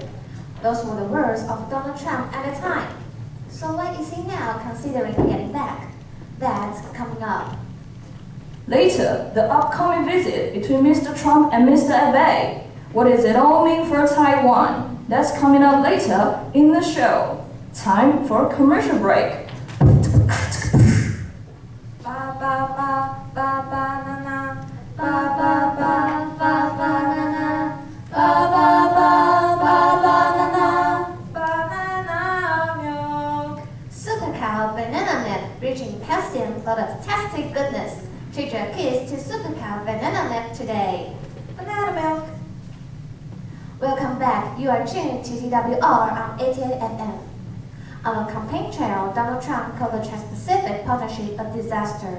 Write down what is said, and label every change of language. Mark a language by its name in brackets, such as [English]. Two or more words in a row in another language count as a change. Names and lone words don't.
[English] Those were the words of Donald Trump at the time. So why is he now considering getting back? That's coming up. Later, the upcoming visit between Mr. Trump and Mr. Abe. What does it all mean for Taiwan? That's coming up later in the show. Time for a commercial break. Ba ba ba ba ba na na ba ba ba ba ba na na ba ba ba ba ba na na banana milk. Super Cow Banana Milk, rich in calcium, full of tasty goodness. Treat your kids to Super Cow Banana Milk today. Banana milk. Welcome back. You are tuned to TWR on 88 FM. On the campaign trail, Donald Trump called the Trans-Pacific Partnership a disaster.